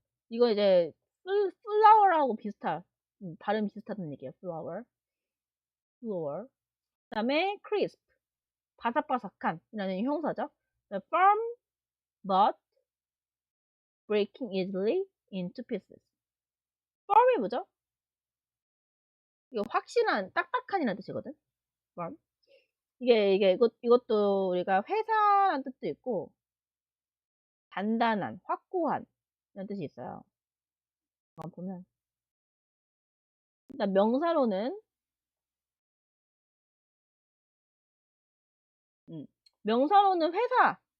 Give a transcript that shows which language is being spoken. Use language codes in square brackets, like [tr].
[ko] 이거 이제 플라워라고 발음 비슷하다는 얘기예요. 플라워. 그다음에 crisp. 바삭바삭한 이라는 형사죠. [en] firm but breaking easily into pieces. [ko] firm이 뭐죠? 이거 확실한, 딱딱한이라는 뜻이거든. [en] firm. [ko] 이것도 우리가 회사라는 뜻도 있고, 단단한, 확고한 이런 뜻이 있어요. 보면 일단 명사로는 회사.